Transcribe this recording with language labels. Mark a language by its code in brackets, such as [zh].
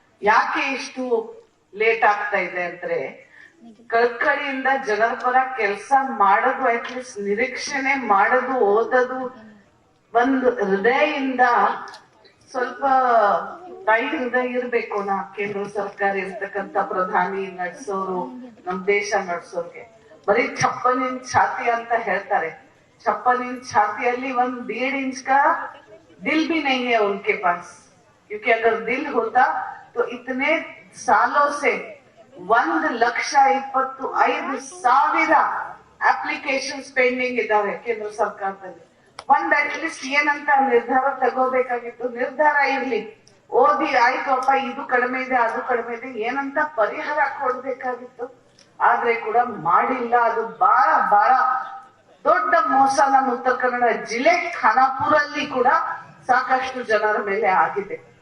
[kn] ಯಾಕೆ ಇಷ್ಟು ಲೇಟ್ ಆಗ್ತಾ ಇದೆ ಅಂದ್ರೆ, ಕಳ್ಕಳಿಯಿಂದ ಜನರ ಪರ ಕೆಲಸ ಮಾಡೋದು, ಅಟ್ಲೀಸ್ಟ್ ನಿರೀಕ್ಷಣೆ ಮಾಡೋದು, ಓದೋದು ಒಂದು ಹೃದಯದಿಂದ ಸ್ವಲ್ಪ ತಾಯಿ ಹೃದಯ ಇರ್ಬೇಕು. ಕೇಂದ್ರ ಸರ್ಕಾರ ಇರ್ತಕ್ಕಂಥ ಪ್ರಧಾನಿ ನಡ್ಸೋರು, ನಮ್ ದೇಶ ನಡ್ಸೋರ್ಗೆ ಬರೀ 56 ಇಂಚ್ ಛಾತಿ ಅಂತ ಹೇಳ್ತಾರೆ. 56 ಇಂಚ್ ಛಾತಿಯಲ್ಲಿ [hi] 1.5 इंच का दिल भी नहीं है उनके पास, क्योंकि अगर दिल होता तो इतने सालों से [kn] 1,25,000 ಅಪ್ಲಿಕೇಶನ್ಸ್ ಪೆಂಡಿಂಗ್ ಇದಾವೆ ಕೇಂದ್ರ ಸರ್ಕಾರದಲ್ಲಿ. ಅಟ್ಲೀಸ್ಟ್ ಏನಂತ ನಿರ್ಧಾರ ತಗೋಬೇಕಾಗಿತ್ತು, ನಿರ್ಧಾರ ಇರ್ಲಿ, ಓದಿ ಆಯ್ತಪ್ಪ ಇದು ಕಡಿಮೆ ಇದೆ, ಅದು ಕಡಿಮೆ ಇದೆ, ಏನಂತ ಪರಿಹಾರ ಕೊಡ್ಬೇಕಾಗಿತ್ತು. ಆದ್ರೆ ಕೂಡ ಮಾಡಿಲ್ಲ. ಅದು ಬಹಳ ದೊಡ್ಡ ಮೋಸ ನಮ್ಮ ಉತ್ತರ ಕನ್ನಡ ಜಿಲ್ಲೆ ಖಾನಾಪುರಲ್ಲಿ ಕೂಡ ಸಾಕಷ್ಟು ಜನರ ಮೇಲೆ ಆಗಿದೆ.